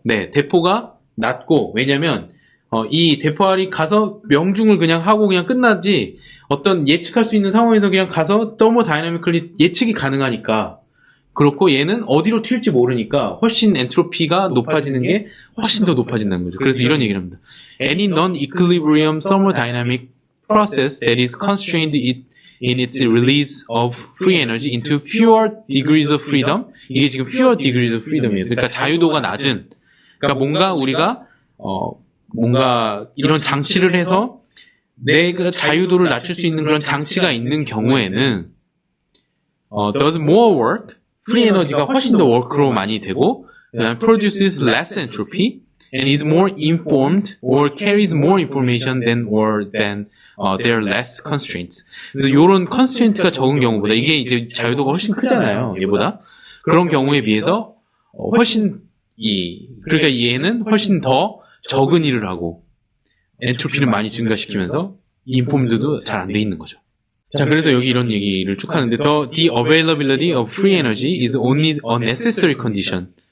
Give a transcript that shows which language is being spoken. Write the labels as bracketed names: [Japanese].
[Korean] 네, 대포가 낮고 왜냐면 이 대포알이 가서 명중을 그냥 하고 그냥 끝나지 어떤 예측할 수 있는 상황에서 그냥 가서 더모다이나미컬리 예측이 가능하니까 그렇고 얘는 어디로 튈지 모르니까 훨씬 엔트로피가 높아지는 게 훨씬 더 높아진다는 거죠. 그래서 이런 얘기를 합니다. [English] Any non-equilibrium thermodynamic process that is constrained in its release of free energy into fewer degrees of freedom. [Korean] 이게 지금 [English] fewer degrees of freedom [Korean] 이에요. 그러니까 자유도가 낮은. 그러니까 뭔가 우리가 뭔가 이런 장치를 해서 내가 자유도를 낮출 수 있는 그런 장치가 있는 경우에는 [English] does more work, [Korean] free 에너지가 훨씬 더 워크로 많이 되고 그다음에 [English] produces less entropy and is more informed or carries more information than there are less constraints. [Korean] 그래서 이런 constraint가 적은 경우보다 이게 이제 자유도가 훨씬 크잖아요. 얘보다 그런 경우에 비해서 훨씬 그러니까 얘는 훨씬 더 적은 일을 하고 엔트로피를 많이 증가시키면서 인폼드도 잘 안 돼 있는 거죠. 자, 그래서 여기 이런 얘기를 쭉 하는데 [English] the availability of free energy is only a necessary condition.